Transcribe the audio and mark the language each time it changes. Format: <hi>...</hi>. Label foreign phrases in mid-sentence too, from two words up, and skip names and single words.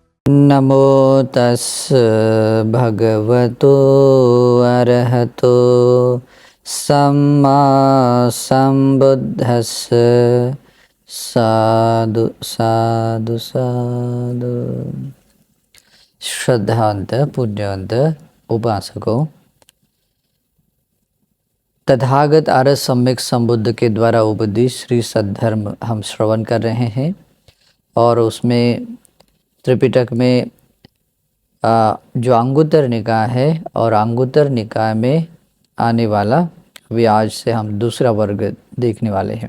<pi>नमो तस् भगवतो अरहतो सम्मा संबुद्धस्स। साधु साधु साधु।</pi> <hi>श्रद्धावंत पूज्यवंत उपासकों, तथागत आर्य सम्यक संबुद्ध के द्वारा उपदेश श्री सद्धर्म हम श्रवण कर रहे हैं और उसमें त्रिपिटक में जो अंगुत्तर निकाय है और अंगुत्तर निकाय में आने वाला भी आज से हम दूसरा वर्ग देखने वाले हैं।</hi>